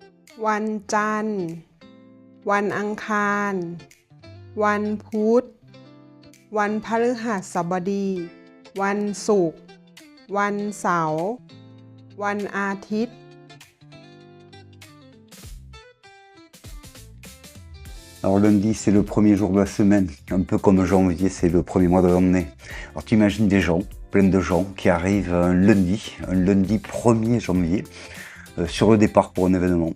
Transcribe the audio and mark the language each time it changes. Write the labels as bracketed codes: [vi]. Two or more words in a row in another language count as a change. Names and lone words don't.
[th] วันจันทร์วันอังคารวันพุธวันพฤหัสบดีวันศุกร์วันเสาร์วันอาทิตย์ [fr] Alors lundi, c'est le premier jour de la semaine, un peu comme janvier, c'est le premier mois de l'année. Alors tu imagines des gens, plein de gens, qui arrivent un lundi 1er janvier, sur le départ pour un événement.